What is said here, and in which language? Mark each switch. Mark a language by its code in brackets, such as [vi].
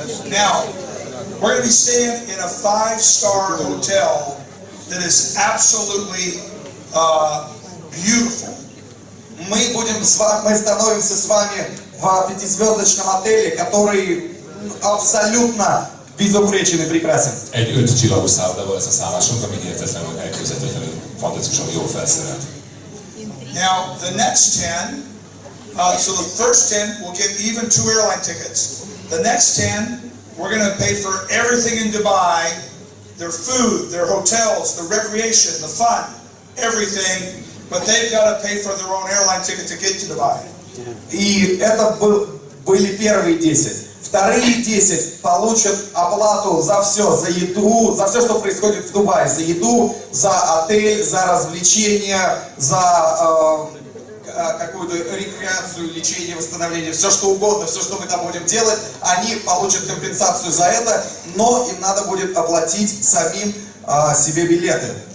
[en] Now, we're going to be staying in a 5-star hotel that is absolutely beautiful. [ru] Мы становимся с вами в 5-звездочном отеле, который абсолютно безупречен и прекрасен. [hu] Egy 5-csillagos szállodában lesz a szállásunk, ami hihetetlenül elképzelhetetlenül fantasztikusan jól felszerelt. [en] Now, the next 10, so the first 10 will get even 2 airline tickets. The next 10, we're going to pay for everything in Dubai, their food, their hotels, the recreation, the fun, everything, but they've got to pay for their own airline ticket to get to Dubai. [ru] И это были первые 10. Вторые 10 получат оплату за все, за еду, за все, что происходит в Дубае, за еду, за отель, за развлечения, за какую-то рекреацию, лечение, восстановление, все что угодно, все, что мы там будем делать, они получат компенсацию за это, но им надо будет оплатить самим себе билеты.